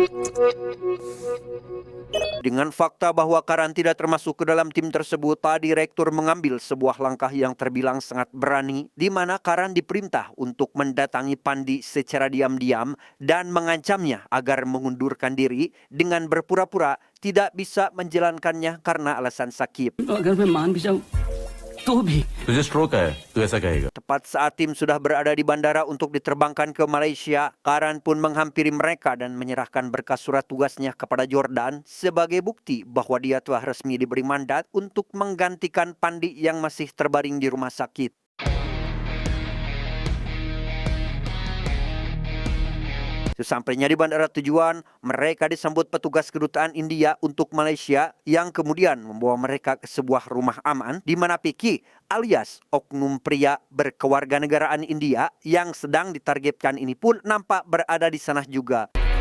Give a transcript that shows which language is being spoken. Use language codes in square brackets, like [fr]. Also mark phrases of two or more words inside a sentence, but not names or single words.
[id] Dengan fakta bahwa Karan tidak termasuk ke dalam tim tersebut, Pak Direktur mengambil sebuah langkah yang terbilang sangat berani, di mana Karan diperintah untuk mendatangi Pandi secara diam-diam dan mengancamnya agar mengundurkan diri dengan berpura-pura tidak bisa menjalankannya karena alasan sakit. [hi] तुझे स्ट्रोक है, तू ऐसा कहेगा. [id] Tepat saat tim sudah berada di bandara untuk diterbangkan ke Malaysia, Karan pun menghampiri mereka dan menyerahkan berkas surat tugasnya kepada Jordan sebagai bukti bahwa dia telah resmi diberi mandat untuk menggantikan Pandi yang masih terbaring di rumah sakit. Sesampainya di bandara tujuan, mereka disambut petugas kedutaan India untuk Malaysia yang kemudian membawa mereka ke sebuah rumah aman di mana Piki alias oknum pria berkewarganegaraan India yang sedang ditargetkan ini pun nampak berada di sana juga.